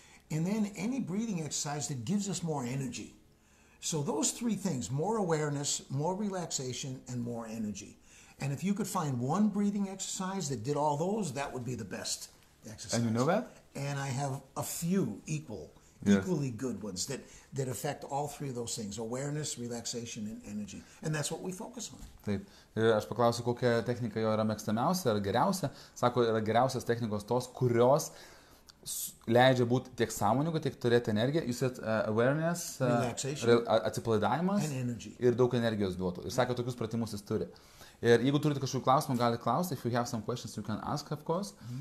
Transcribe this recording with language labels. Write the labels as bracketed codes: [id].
[en] And then any breathing exercise that gives us more energy. So those three things, more awareness, more relaxation, and more energy. And if you could find one breathing exercise that did all those, that would be the best exercise. And you know that? And I have a few equally good ones that affect all three of those things, awareness, relaxation, and energy. And that's what we focus on. [lt] Taip. Ir aš paklausiu, kokia technika jo yra mėgstamiausia ar geriausia. Sako, yra geriausias technikos tos, kurios leidžia būti tiek sąmoningu, tiek turėti energiją. Jūs awareness, atsipalaidavimas ir daug energijos duotų. Ir sakė, tokius pratimus jis turi. Ir jeigu turite kažkokių klausimų, galite klausti. [en] If you have some questions, you can ask, of course.